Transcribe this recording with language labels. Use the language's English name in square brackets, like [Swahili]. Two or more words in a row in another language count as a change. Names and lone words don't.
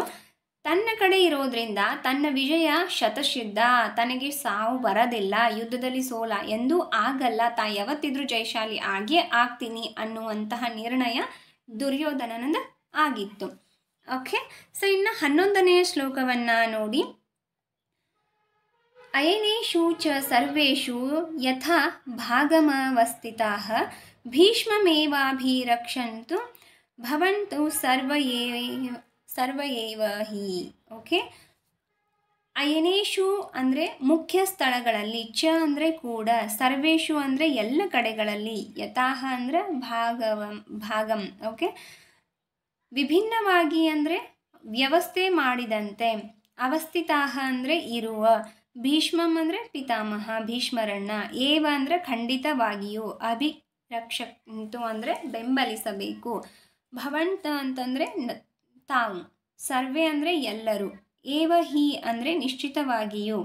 [Kannada] ತನ್ನ ಕಡೆ ಇರೋದ್ರಿಂದ ತನ್ನ ವಿಜಯ ಶತಸಿದ್ಧ, ತನಗೆ ಸಾವು ಬರೋದಿಲ್ಲ, ಯುದ್ಧದಲ್ಲಿ ಸೋಲ ಎಂದೂ ಆಗಲ್ಲ, ಯಾವತ್ತಿದ್ರೂ ಜಯಶಾಲಿ ಆಗೇ ಆಗ್ತೀನಿ ಅನ್ನುವಂತಹ ನಿರ್ಣಯ ದುರ್ಯೋಧನನದ ಆಗಿತ್ತು. [English] okay, so [Kannada] ಇನ್ನು 11ನೇ ಶ್ಲೋಕವನ್ನು ನೋಡಿ. [Sanskrit] ಅಯನೇಷು ಚ ಸರ್ವೇಷು ಯಥಾ ಭಾಗಮವಸ್ಥಿತಾಃ ಭೀಷ್ಮಮೇವಾಭಿರಕ್ಷಂತು ಭವಂತು ಸರ್ವಯೇವ ಹಿ. [Kannada] ಓಕೆ, ಅಯನೇಷು ಅಂದರೆ ಮುಖ್ಯ ಸ್ಥಳಗಳಲ್ಲಿ, ಚ ಅಂದರೆ ಕೂಡ, ಸರ್ವೇಷು ಅಂದರೆ ಎಲ್ಲ ಕಡೆಗಳಲ್ಲಿ, ಯಥಾಹ ಅಂದರೆ ಭಾಗಂ. ಓಕೆ, ವಿಭಿನ್ನವಾಗಿ ಅಂದರೆ ವ್ಯವಸ್ಥೆ ಮಾಡಿದಂತೆ, ಅವಸ್ಥಿತಾಹ ಅಂದರೆ ಇರುವ, ಭೀಷ್ಮಂ ಅಂದರೆ ಪಿತಾಮಹ ಭೀಷ್ಮರಣ್ಣ, ಏವ ಅಂದರೆ ಖಂಡಿತವಾಗಿಯೂ, ಅಭಿರಕ್ಷಂತು ಅಂದರೆ ಬೆಂಬಲಿಸಬೇಕು, ಭವಂತ ಅಂತಂದರೆ ತಾವು, ಸರ್ವೇ ಅಂದರೆ ಎಲ್ಲರೂ, [Sanskrit] ಏವ ಹಿ [Kannada] ಅಂದರೆ ನಿಶ್ಚಿತವಾಗಿಯೂ.